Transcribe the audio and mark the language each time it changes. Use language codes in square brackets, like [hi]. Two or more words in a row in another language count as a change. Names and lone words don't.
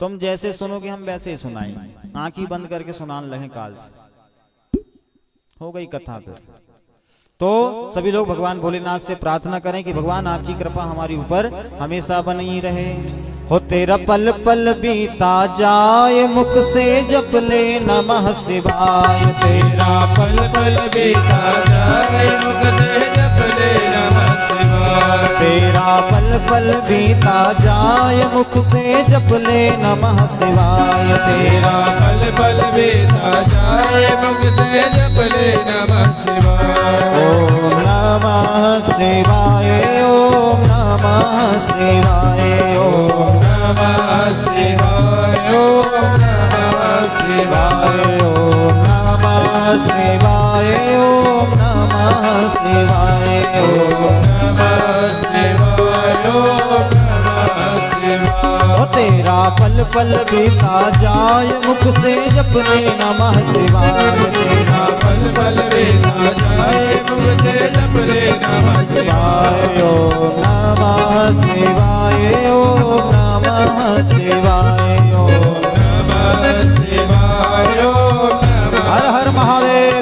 [hi] तुम जैसे सुनोगे हम वैसे ही सुनाएंगे, आंखें बंद करके सुनाने लगे काल से। हो गई कथा फिर। तो सभी लोग भगवान भोलेनाथ से प्रार्थना करें कि भगवान आपकी कृपा हमारे ऊपर हमेशा बनी रहे। हो तेरा पल पल बीता जाए, मुख से जप ले [sa] नमः शिवाय। [hi] तेरा पल पल बीता जाए, मुख से जप ले [sa] नमः शिवाय। [hi] तेरा पल पल बीता जाए, मुख से जप ले [sa] नमः शिवाय। [hi] तेरा पल पल बीता जाए, मुख से जप ले [sa] नमः शिवाय। ओम नमः शिवाय, ओम नमः शिवाय, ओम नमः शिवाय, ओम नमः शिवाय, ओम नमः शिवाय, ओम नमः शिवाय, ओम नमः शिवाय, ओम नमः शिवाय। [hi] ओ तेरा पल पल बीता जाए, मुख से जपने [sa] नमः शिवाय। [hi] तेरा पल पल बीता जाए, मुख से जप ले [sa] नमः शिवाय। ओम नमः शिवाय, ओम नमः शिवाय, ओम नमः शिवाय, ओम नमः। [hi] हर हर महादेव।